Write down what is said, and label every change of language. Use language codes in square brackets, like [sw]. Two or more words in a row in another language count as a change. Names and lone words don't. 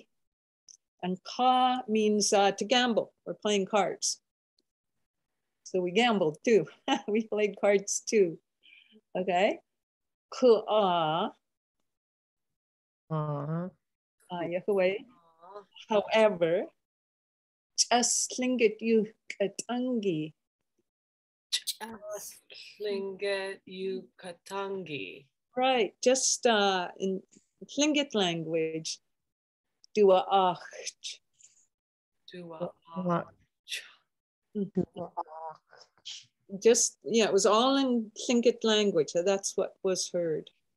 [en] And ka means to gamble or playing cards. So we gambled too. We played cards too. [tli] Okay. Ku'a. Ayahaway. [en] However, just [tli] Lingít ʼatángi. Lingít ʼatángi. [en] Right, just in Tlingit language, T'oochʼ. Just, yeah, it was all in Tlingit language. So that's what was heard.